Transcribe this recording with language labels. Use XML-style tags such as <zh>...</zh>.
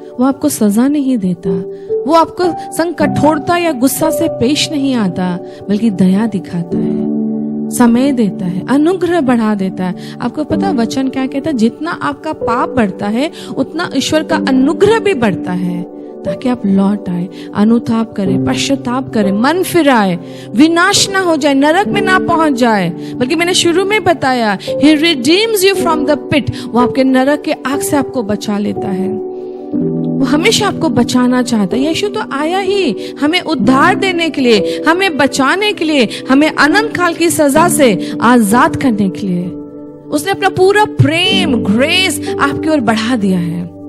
<hi>वो आपको सजा नहीं देता, वो आपको संग कठोरता या गुस्सा से पेश नहीं आता, बल्कि दया दिखाता है, समय देता है, अनुग्रह बढ़ा देता है। आपको पता वचन क्या कहता है? जितना आपका पाप बढ़ता है उतना ईश्वर का अनुग्रह भी बढ़ता है, ताकि आप लौट आए, अनुताप करें, पश्चाताप करें, मन फिराए, विनाश ना हो जाए, नरक में ना पहुंच जाए। बल्कि मैंने शुरू में बताया,</hi> <en>He redeems you from the pit।</en> <hi>वो आपके नरक के आग से आपको बचा लेता है। वो हमेशा आपको बचाना चाहता है। यीशु तो आया ही हमें उद्धार देने के लिए, हमें बचाने के लिए, हमें अनंत काल की सजा से आजाद करने के लिए। उसने अपना पूरा प्रेम, ग्रेस आपकी ओर बढ़ा दिया है।</hi>